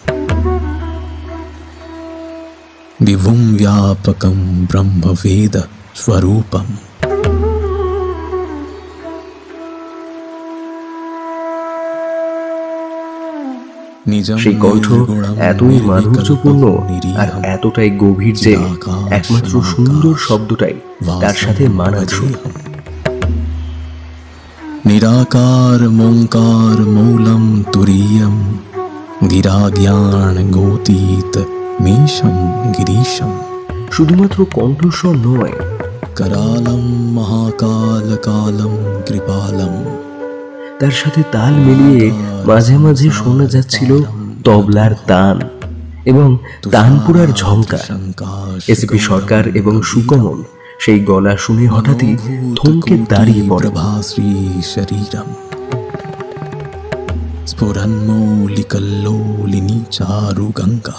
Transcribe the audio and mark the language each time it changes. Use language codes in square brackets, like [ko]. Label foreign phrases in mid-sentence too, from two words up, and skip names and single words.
[sa] विभुं व्यापकं ब्रह्मवेद स्वरूपम। [bn] সেই কণ্ঠ এতই মাধুর্যপূর্ণ আর এতটাই গভীর যে একমাত্র সুন্দর শব্দটাই তার সাথে মানানসই। [sa] निराकार मोंकार मौलम तुरीयम गिराज्ञान गोतीत मीशम गिरीशम। [bn] শুধুমাত্র কণ্ঠস্বর নয়, [sa] करालम महाकाल कालम कृपालम। [bn] তার সাথে তাল মিলিয়ে মাঝে মাঝে শোনা যাচ্ছিল তবলার তান এবং তানপুরার ঝংকার। এসপি সরকার এবং সুকমল সেই গলা শুনে হঠাৎই থমকে দাঁড়িয়ে পড়ে। [sa] শরীরম স্ফুরন্মৌলিকল্লোলিনী চারু গঙ্গা।